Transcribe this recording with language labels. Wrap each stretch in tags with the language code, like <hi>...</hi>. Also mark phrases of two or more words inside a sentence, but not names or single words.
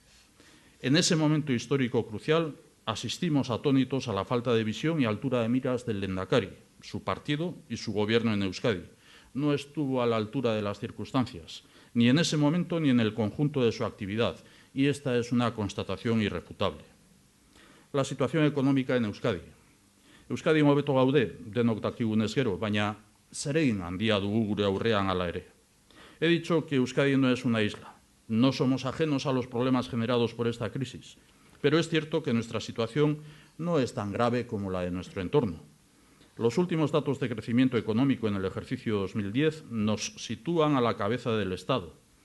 <es>En ese momento histórico crucial, asistimos atónitos a la falta de visión y altura de miras del Lehendakari, su partido y su gobierno en Euskadi. No estuvo a la altura de las circunstancias, ni en ese momento ni en el conjunto de su actividad, y esta es una constatación irrefutable. La situación económica en Euskadi.</es> <eu>Euskadi hobeto gaude, denok dakigunez gero, baina zeregin handia dugu gure aurrean hala ere.</eu> <es>He dicho que Euskadi no es una isla. No somos ajenos a los problemas generados por esta crisis. Pero es cierto que nuestra situación no es tan grave como la de nuestro entorno. Los últimos datos de crecimiento económico en el ejercicio 2010 nos sitúan a la cabeza del Estado.</es>